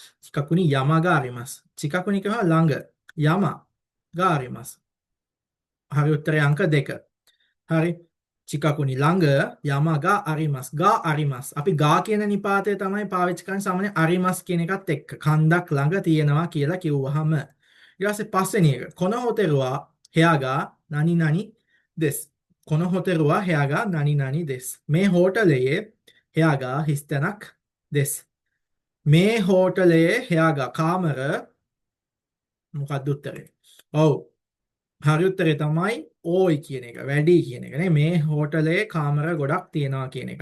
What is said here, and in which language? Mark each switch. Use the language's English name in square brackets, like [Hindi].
[Japanese] චිකාකුනි යමාගා ආරිමාස්. [Sinhala] චිකාකුනි කියනවා ළඟ. යමා ගා ආරිමාස්. හරි උත්තරේ අංක 2. හරි. චිකාකුනි ළඟ යමාගා ආරිමාස්. ගා ආරිමාස්. අපි ගා කියන නිපාතය තමයි පාවිච්චි කරන්නේ සාමාන්‍ය ආරිමාස් කියන එකත් එක්ක. කන්දක් ළඟ තියෙනවා කියලා කිව්වහම ඊට පස්සේ පස්වෙනි එක. [Japanese] このホテルは部屋が何々です。このホテルは部屋が何々です。 [Sinhala] මේ හෝටලයේ部屋が හිස්තැනක් です。 මේ හෝටලයේ 部屋が කාමර මොකක්ද උත්තරේ? ඔව්. හරි උත්තරේ තමයි ඕයි කියන එක. වැඩි කියන එක නේ. මේ හෝටලයේ කාමර ගොඩක් තියෙනවා කියන එක.